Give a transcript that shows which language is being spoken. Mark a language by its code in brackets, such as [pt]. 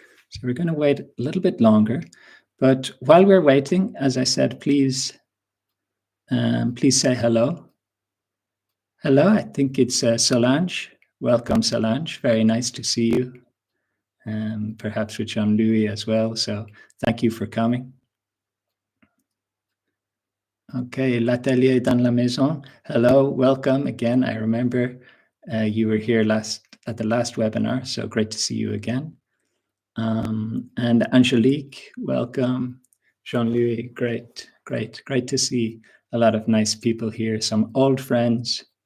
[en] So we're going to wait a little bit longer, but while we're waiting, as I said, please say hello. Hello, I think it's Solange. Welcome, Solange. Very nice to see you. Perhaps with Jean-Louis as well. So thank you for coming. [fr] Okay, l'atelier dans la maison. [en] Hello, welcome again. I remember you were here at the last webinar, so great to see you again. And Angelique, welcome. Jean-Louis, great to see a lot of nice people here, some old friends.